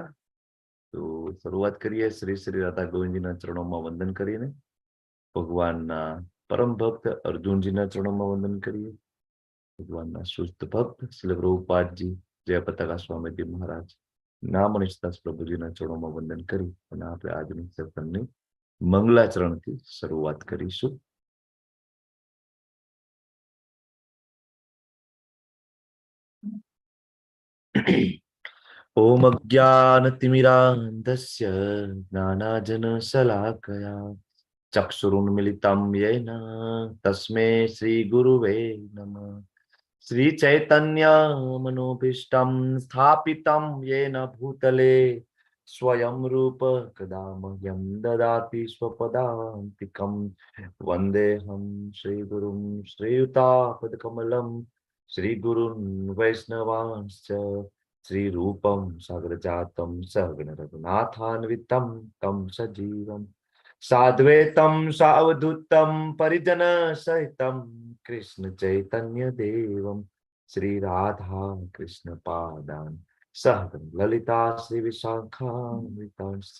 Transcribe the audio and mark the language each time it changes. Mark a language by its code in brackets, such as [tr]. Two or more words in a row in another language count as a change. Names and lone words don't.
[gu] તો શરૂઆત કરીએ શ્રી શ્રી રાધા ગોવિંદજીના ચરણોમાં વંદન કરીને, ભગવાનના પરમ ભક્ત અર્જુનજીના ચરણોમાં વંદન કરીએ, ભગવાનના શુદ્ધ ભક્ત શ્રી પ્રભુપાદજી જય પતાકા સ્વામીજી મહારાજ નામ નિષ્ઠાસ પ્રભુજીના ચરણોમાં વંદન કરી અને આપણે આજની સત્સંગની મંગલાચરણથી શરૂઆત કરીશું. [sa] ઓમ અજ્ઞાનતિમિરાન્ધસ્ય જ્ઞાનાજનશલાકયા ચક્ષુરુન્મિલિतं येन तस्मै श्रीगुरुवे नमः. श्रीचैतन्यमनोभीष्टं स्थापितं येन भूतले स्वयं रूप कदा मह्यं ददाति स्वपदान्तिकं. वन्देऽहं श्रीगुरुं श्रीयुतापदकमलं श्रीगुरुन् वैष्णवांश्च श्रीरूपं साग्रजातं सहगण रघुनाथान्वितं तं सजीवम् साद्वैतं सावधूतं परिजन सहितं कृष्ण चैतन्य देवं श्री राधा कृष्ण पादान् सहगण ललिता श्री विशाखान्वितांश्च.